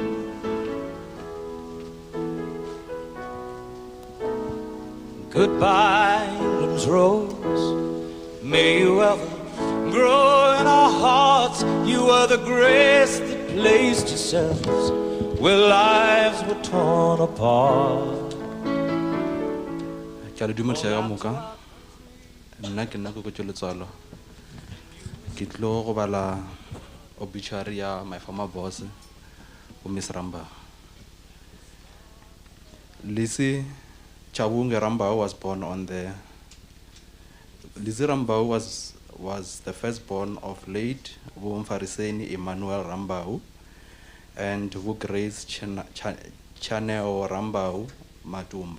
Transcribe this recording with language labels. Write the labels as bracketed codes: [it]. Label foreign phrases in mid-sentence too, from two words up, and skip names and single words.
[en] Goodbye, England's rose. May you ever grow in our hearts. You are the grace that placed yourselves where lives were torn apart. [nso] Ke a le dumeletsa ka moka nna ke nna Koketso Letswalo ke tlo go bala obituary ya [en] my former boss [nso] Miss Rambau. [en] Lizzy Tshavhungwe Rambau was born on the Lizzy Rambau was the firstborn of late Vumfariseni Emmanuel Rambau and Grace Chaneo Rambau Matumba.